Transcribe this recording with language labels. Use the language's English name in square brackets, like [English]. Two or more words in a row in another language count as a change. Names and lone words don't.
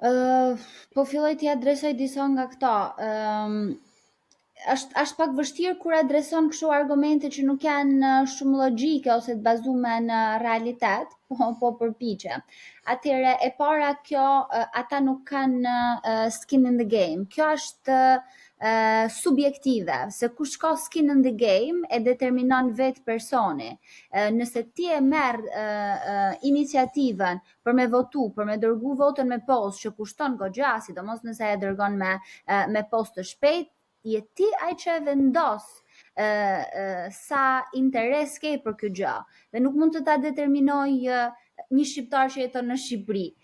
[Albanian] Po filloj t'i adresoj disa nga këta. Është pak vështirë kur adreson kështu argumente që nuk janë shumë logjike ose të bazuara në realitet, po përpiqem. Atëherë e para kjo, ata nuk kanë [English] skin in the game. [Albanian] Kjo është subjektive, se kush ka [English] skin in the game [Albanian] e determinon vetë personi. Nëse ti e merr iniciativën për me votu, për me dërgu votën me postë që kushton goxha, sidomos nëse e dërgon me postë të shpejtë, je ti ai që e vendos sa interes ke për kjo gjë dhe nuk mund të ta determinoj një shqiptar që jeton në Shqipëri.